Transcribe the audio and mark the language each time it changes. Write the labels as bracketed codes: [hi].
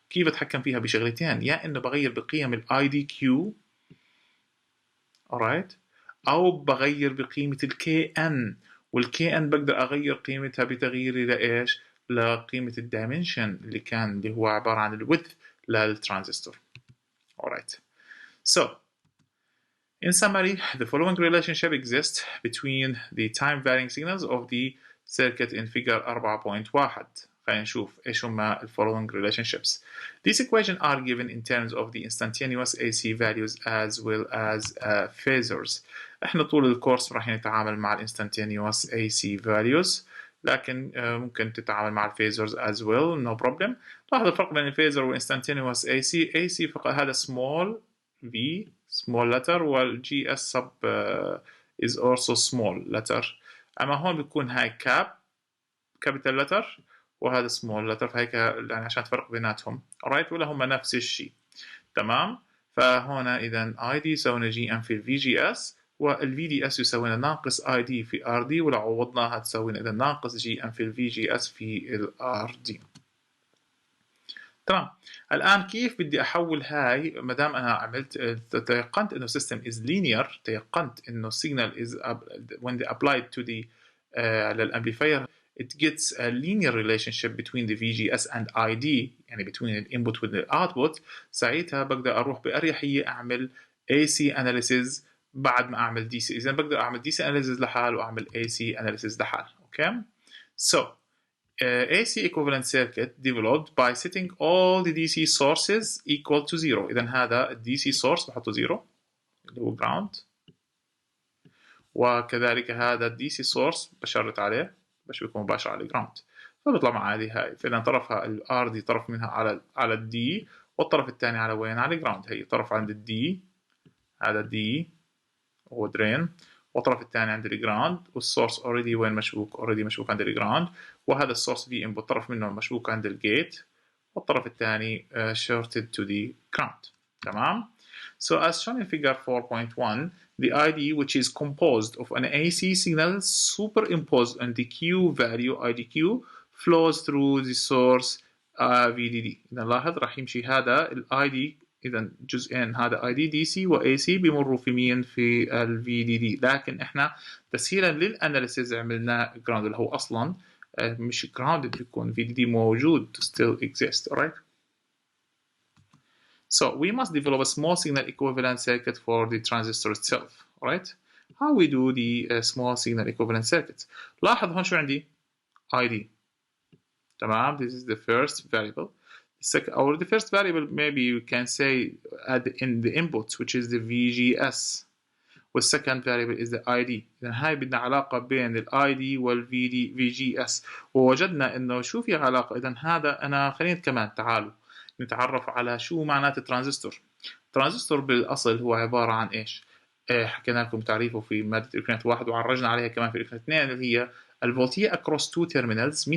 [ar] كيف أتحكم فيها؟ بشغلتين، يا إنه بغير بقيم الاي دي كيو [en] alright، [ar] أو بغير بقيمة الكي ان، والكي ان بقدر أغير قيمتها بتغييري لإيش؟ لقيمة الدايمنشن اللي هو عبارة عن الويدث للترانزستور. [en] alright. So in summary, the following relationship exists between the time-varying signals of the circuit in figure 4.1. [ar] خلينا نشوف إيش هما ال [en] following relationships. These equations are given in terms of the instantaneous AC values as well as phasors. [ar] إحنا طول الكورس راح نتعامل مع ال [en] instantaneous AC values، [ar] لكن ممكن تتعامل مع الفيزرز [en] as well no problem. [ar] لاحظ الفرق بين الفيزر و instantaneous AC فقط هذا [en] small v small letter [ar] والجي اس [en] sub is also small letter. [ar] اما هون بيكون هاي [en] capital letter [ar] وهذا [en] small letter، [ar] فهيك يعني عشان تفرق بيناتهم [en] alright، [ar] ولا هم نفس الشيء. تمام. فهنا اذا اي دي يساوي جي ام في الفي جي اس، والفي دي اس يساوي ناقص اي دي في ار دي، ولو عوضناها تساوي اذا ناقص جي ام في الفي جي اس في الار دي. تمام. الآن كيف بدي أحول هاي؟ ما دام أنا عملت تيقنت إنه [en] system is linear، [ar] تيقنت إنه [en] signal is when they applied to the للأمبليفاير it gets a linear relationship between the VGS and ID، [ar] يعني [en] between the input with the output. [ar] ساعتها بقدر أروح بأريحية أعمل AC analysis بعد ما أعمل DC. إذا بقدر أعمل DC analysis لحال وأعمل AC analysis لحال. [en] Okay. So AC equivalent circuit developed by setting all the DC sources equal to zero. [ar] إذا هذا ال DC source بحطه zero اللي هو ground، وكذلك هذا ال DC source بشرط عليه باش بيكون مباشر على ground، فبيطلع معي هاي. فإذا طرفها ال R دي طرف منها على ال D، والطرف الثاني على وين؟ على ground. هي طرف عند ال D، هذا D هو drain، والطرف الثاني عند الجراوند، والسورس اوريدي وين مشبوك؟ اوريدي مشبوك عند الجراوند، وهذا السورس في انبوت طرف منه مشبوك عند الجيت، والطرف الثاني [en] shorted to the ground. [ar] تمام. [en] So as shown in figure 4.1, the ID which is composed of an AC signal superimposed on the Q value IDQ flows through the source VDD. [ar] إذا لاحظ راح يمشي هذا ال ID، إذا جزئين هذا اي دي دي سي واي سي بيمروا في مين؟ في الفي دي دي. لكن احنا تسهيلا للاناليسيز عملنا جراوند اللي هو اصلا مش جراوند، بيكون في دي دي موجود [en] still exists. alright. So we must develop a small signal equivalent circuit for the transistor itself. alright. How we do the small signal equivalent circuit؟ [ar] لاحظ هون شو عندي؟ [en] ID. [ar] تمام. [en] This is the first variable. Or the first variable maybe you can say in the input which is the VGS. والsecond variable is the ID. [ar] إذا هاي بدنا علاقة بين ال ID وال VGS، ووجدنا إنه شو في علاقة. إذا هذا أنا خلينا كمان تعالوا نتعرف على شو معنات الترانزستور. الترانزستور بالأصل هو عبارة عن إيش؟ حكينا لكم تعريفه في مادة إلكترونيات 1 وعرجنا عليها كمان في إلكترونيات 2 اللي هي الفولتية [en] across two terminals.